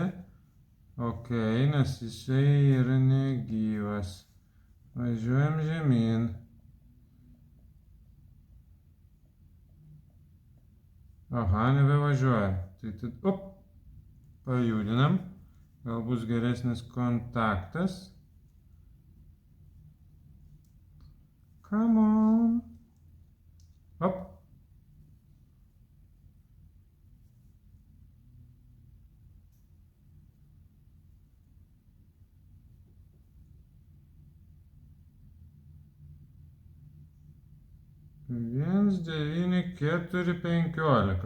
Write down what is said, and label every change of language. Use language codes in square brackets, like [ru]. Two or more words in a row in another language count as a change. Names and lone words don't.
[lt] Ok, nes jisai yra negyvas. Važiuojam žemyn. Aha, nebevažiuoja. Tai, op, pajudinam. Gal bus geresnis kontaktas. [en] Come on. Op. [lt] Viens 9, 4, 15.